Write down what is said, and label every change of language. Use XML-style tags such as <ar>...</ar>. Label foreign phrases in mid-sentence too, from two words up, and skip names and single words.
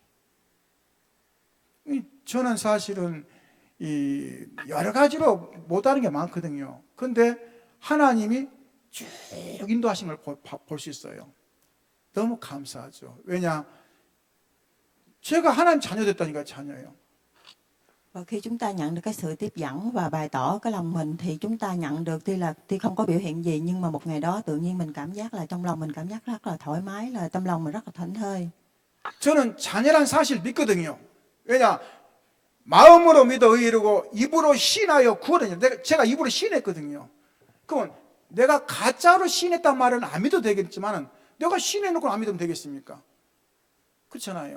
<ko>저는 사실은 여러 가지로 못하는 게 많거든요. 그런데 하나님이 쭉 인도하신 걸 볼 수 있어요. 너무 감사하죠. 왜냐? 제가 하나님 자녀 됐다니까 자녀예요.</ko> <vi>Và khi chúng ta nhận được cái sự tiếp dẫn và bày tỏ cái lòng mình thì chúng ta nhận được tuy không có biểu hiện gì nhưng mà một ngày đó tự nhiên mình cảm giác là trong lòng mình cảm giác rất là thoải mái, là tâm lòng mình rất là thảnh thơi.</vi> <ko>저는 자녀란 사실 믿거든요. 왜냐? 마음으로 믿어 이루고 입으로 신하여 구원하냐. 제가 입으로 신했거든요. 그러면 내가 가짜로 신했단 말은 안 믿어도 되겠지만 내가 신해놓고 안 믿으면 되겠습니까?</ko>